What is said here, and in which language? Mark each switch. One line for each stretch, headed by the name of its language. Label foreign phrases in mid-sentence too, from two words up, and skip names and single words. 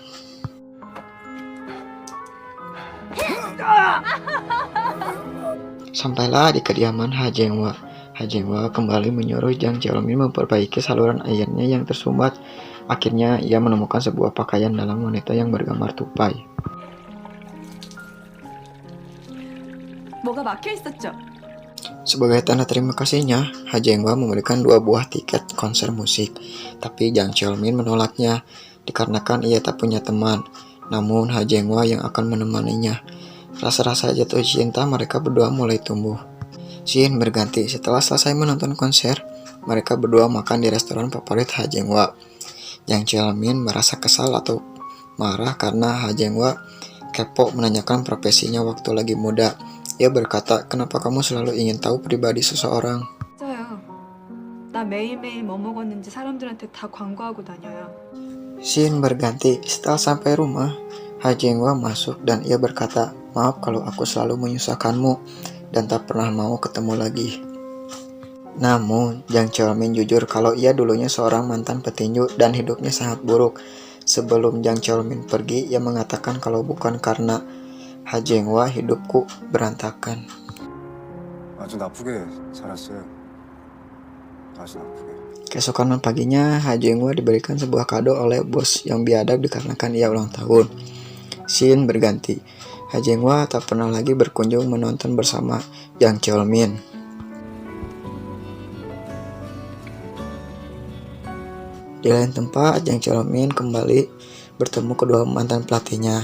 Indonesian: Sampailah di kediaman Ha Jeong-hwa. Ha Jeong-hwa kembali menyuruh Jang Cheol-min memperbaiki saluran airnya yang tersumbat. Akhirnya ia menemukan sebuah pakaian dalam wanita yang bergambar tupai.
Korean: 뭐가 막혀 있었죠?
Indonesian: Sebagai tanda terima kasihnya, Ha Jeong-hwa memberikan 2 buah tiket konser musik. Tapi Jang Cheol-min menolaknya dikarenakan ia tak punya teman. Namun Ha Jeong-hwa yang akan menemaninya. Rasa-rasa jatuh cinta mereka berdua mulai tumbuh. Scene berganti. Setelah selesai menonton konser, mereka berdua makan di restoran favorit Ha Jeong-hwa. Jang Cheol-min merasa kesal atau marah karena Ha Jeong-hwa kepo menanyakan profesinya waktu lagi muda. Ia berkata, kenapa kamu selalu ingin tahu pribadi seseorang?
Korean: 맞아요. 나 매일매일 뭐 먹었는지 사람들한테 다 광고하고 다녀요.
Indonesian: Scene berganti. Setelah sampai rumah, Ha Jeong-hwa masuk dan ia berkata, maaf kalau aku selalu menyusahkanmu. dan tak pernah mau ketemu lagi. Namun, Jang Cheolmin jujur kalau ia dulunya seorang mantan petinju dan hidupnya sangat buruk. Sebelum Jang Cheolmin pergi, ia mengatakan kalau bukan karena Ha Jeng-hwa hidupku berantakan.
Korean: 아주 나쁘게 살았어요. 아주 나쁘게.
Indonesian: Keesokan paginya, Ha Jeng-hwa diberikan sebuah kado oleh bos yang biadab dikarenakan ia ulang tahun. Scene berganti. Ha Jeng-hwa tak pernah lagi berkunjung menonton bersama Jang Cheolmin. Di lain tempat, Jang Cheolmin kembali bertemu kedua mantan pelatihnya.